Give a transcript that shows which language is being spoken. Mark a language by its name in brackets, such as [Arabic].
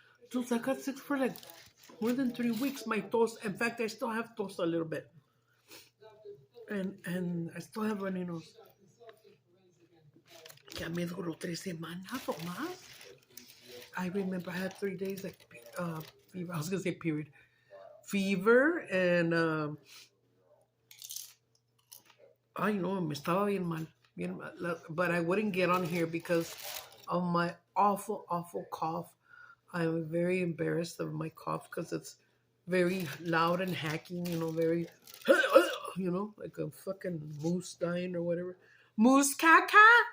[English] Since I got sick for like more than 3 weeks, my toast, in fact, I still have toast a little bit. And I still have runny nose. [Spanish] Ya me duró 3 semanas o más. [English] I remember I had 3 days like fever. I was gonna say period. Fever and I know [Spanish] me estaba bien mal. [English] But I wouldn't get on here because of my awful cough. I'm very embarrassed of my cough because it's very loud and hacking, very, like a fucking moose dying or whatever. Moose caca?